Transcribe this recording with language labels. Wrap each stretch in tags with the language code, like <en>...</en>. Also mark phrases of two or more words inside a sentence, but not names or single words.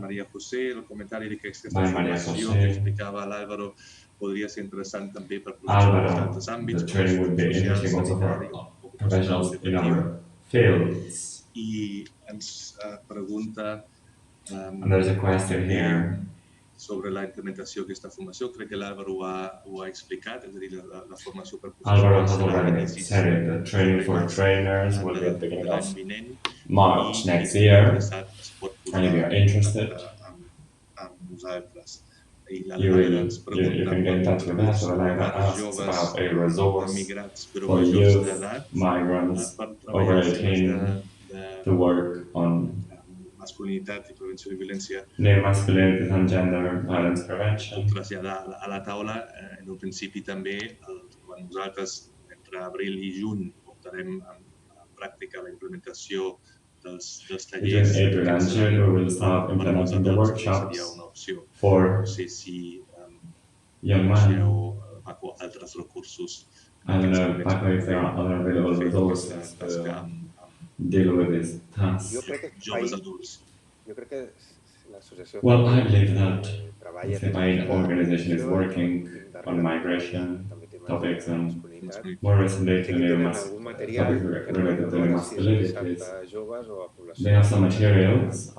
<en>By Maria José. Álvaro, the training would be interesting also for professionals in other fields. And there's a question here.</en> <ca>Sobre la implementació d'aquesta formació, crec que l'Álvaro ho ha explicat, és a dir, la formació per</ca> <en>Álvaro has already said it, the training for trainers will be at the beginning of March next year, and if you're interested, you can get in touch with us. So Laila asks about a resource for youth, migrants over 18 to work on new masculinity and gender violence prevention.</en> <ca>Traslladar a la taula, en un principi també, quan nosaltres entre abril i juny portarem en pràctica la implementació dels tallers.</ca> <en>Between April and June, we will start implementing the workshops for young men.</en> <ca>Paco, altres recursos.</ca> <en>I don't know, Paco, if there are other available resources to deal with this task.</en> <ca>Joves adults.</ca> <en>Well, I believe that if the main organization is working on migration topics and more recently to new topics related to new masculinities, they have some materials.</en>